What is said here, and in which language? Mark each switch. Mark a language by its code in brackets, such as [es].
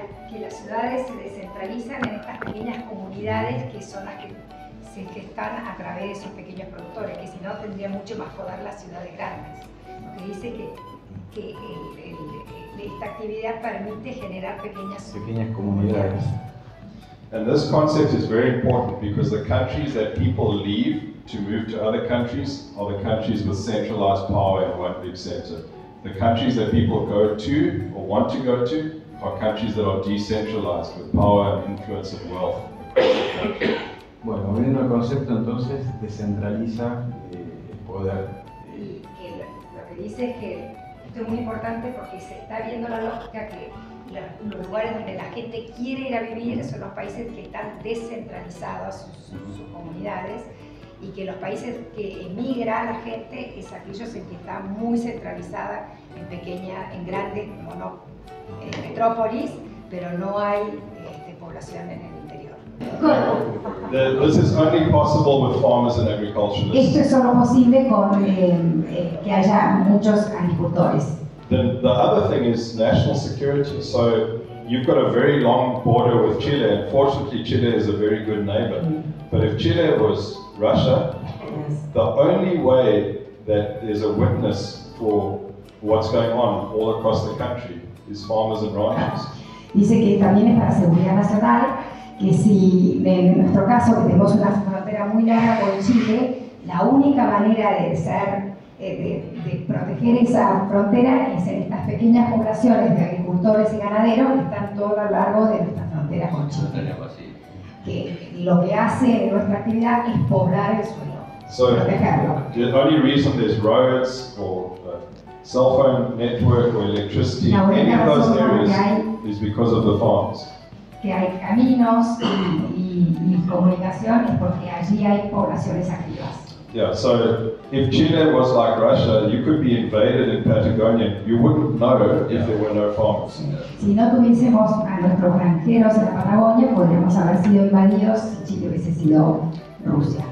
[es] Que las ciudades se descentralizan en estas pequeñas comunidades que son las que se gestan a través de esos pequeños productores, que si no tendrían mucho más poder las ciudades grandes. Lo que dice que esta actividad permite generar pequeñas comunidades. [en] And this concept is very important because the countries that people leave to move to other countries are the countries with centralized power in one big center. The countries that people go to or want to go to are countries that are decentralized with power and influence and wealth across the country. [es] Bueno, viendo el concepto entonces descentraliza el poder. Lo que dice es que esto es muy importante porque se está viendo la lógica que los lugares donde la gente quiere ir a vivir son los países que están descentralizados sus comunidades, y que los países que emigra la gente es aquellos en que está muy centralizada en grandes metrópolis, pero no hay población en el interior. [en] This is only possible with farmers and agriculturalists. [es] Esto es solo posible con que haya muchos agricultores. [en] The other thing is national security. So you've got a very long border with Chile, and fortunately Chile is a very good neighbor. But if Chile was Russia, the only way that there's a witness for what's going on all across the country is farmers and ranchers. [es] Dice que también es para seguridad nacional, que si en nuestro caso que tenemos una frontera muy larga con Chile, la única manera de proteger esa frontera es en estas pequeñas poblaciones de agricultores y ganaderos que están todo a lo largo de nuestra frontera con Chile. Que lo que hace nuestra actividad es poblar el suelo, protegerlo. [en] The only reason there's roads or cell phone network or electricity in any of those areas is because of the farms. [es] Que hay caminos y comunicación es porque allí hay poblaciones activas. [en] Yeah, so if Chile was like Russia, you could be invaded in Patagonia. You wouldn't know if there were no farmers. [es] Si no tuviésemos a nuestros granjeros en la Patagonia, podríamos haber sido invadidos si Chile hubiese sido Rusia.